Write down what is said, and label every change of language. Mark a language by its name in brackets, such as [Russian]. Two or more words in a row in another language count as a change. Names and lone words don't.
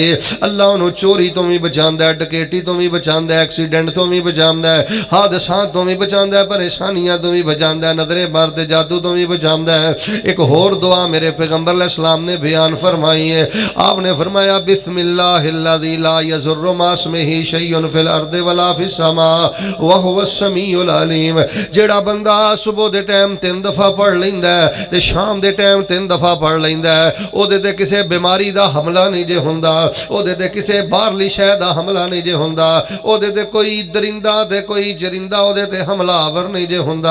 [Punjabi] ਅੱਲਾਹ ਉਨ੍ਹਾਂ ਨੇ ਚੋਰੀ ਤੋ ਭੀ ਬਚਾਂਦਾ ਹੈ, ਡਕੈਤੀ ਤੋ ਭੀ ਬਚਾਂਦਾ ਹੈ, ਐਕਸੀਡੈਂਟ ਤੋ ਭੀ ਬਚਾਂਦਾ ਹੈ, ਹਾਦਸਾ ਤੋ ਭੀ ਬਚਾਂਦਾ ਹੈ, ਪਰੇਸ਼ਾਨੀਆਂ ਤੋ ਭੀ ਬਚਾਂਦਾ ਹੈ, ਨਜ਼ਰੇ ਮਾਰਤੇ ਜਾਦੂ ਤੋ ਭੀ ਬਚਾਂਦਾ ਹੈ। ਇੱਕ ਹੋਰ ਦੁਆ ਮੇਰੇ ਪੈਗੰਬਰ ਅਲੈਹਿੱਸਲਾਮ ਨੇ ਬਯਾਨ ਫ਼ਰਮਾਈ ਹੈ। ਆਪਨੇ ਫ਼ਰਮਾਇਆ [Arabic] بسم الله الذي لا يضر مع اسمه شيء في الأرض ولا في السماء وهو السميع العليم. [Punjabi] ਜੇੜਾ ਬੰਦਾ ਸੁਬ੍ਹਾ ਦੇ ਟਾਈਮ 3 ਦਫ਼ਾ ਪੜ੍ਹ ਲੈਂਦਾ ਹੈ ਤੇ ਸ਼ਾਮ ਦੇ ਟਾਈਮ 3 ਦਫ਼ਾ ਪੜ੍ਹ ਲੈਂਦਾ ਹੈ, ਓਦੇ ਤੇ ਕਿਸੀ ਬੀਮਾਰੀ ਦਾ ਹਮਲਾ ਨਹੀਂ ਜੇ ਹੁੰਦਾ, ਓਦੇ ਤੇ ਕਿਸੀ ਬਾਹਰਲੀ ਸ਼ੈ ਦਾ ਹਮਲਾ ਨਹੀਂ ਜੇ ਹੁੰਦਾ, ਓਦੇ ਤੇ ਕੋਈ ਦਰਿੰਦਾ ਤੇ ਕੋਈ ਚਰਿੰਦਾ ਓਦੇ ਤੇ ਹਮਲਾਵਰ ਨਹੀਂ ਜੇ ਹੁੰਦਾ।